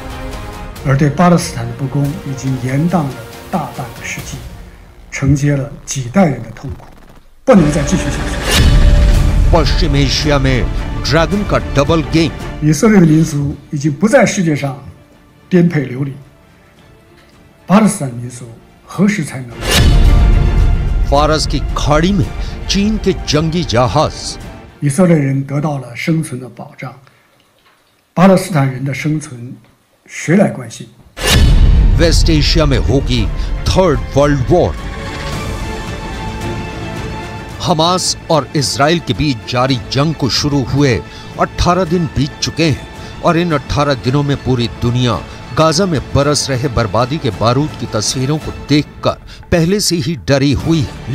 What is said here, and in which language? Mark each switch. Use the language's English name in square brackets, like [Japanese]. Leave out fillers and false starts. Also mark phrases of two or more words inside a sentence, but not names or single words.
[Chinese] 而对巴勒斯坦的不公已经延宕了大半个世纪，承接了几代人的痛苦，不能再继续下去。 [Hindi] पश्चिम एशिया में ड्रैगन का डबल गेम [Chinese] 以色列的民族已经不在世界上颠沛流离，巴勒斯坦民族何时才能？ [Hindi] फारस की खाड़ी में चीन के जंगी जहाज [Chinese] 以色列人得到了生存的保障，巴勒斯坦人的生存谁来关心？ [Hindi] वेस्ट एशिया में होगी [English] third world war. [Hindi] हमास और इजराइल के बीच जारी जंग को शुरू हुए 18 दिन बीत चुके हैं और इन 18 दिनों में पूरी दुनिया गाजा में बरस रहे बर्बादी के बारूद की तस्वीरों को देखकर पहले से ही डरी हुई है।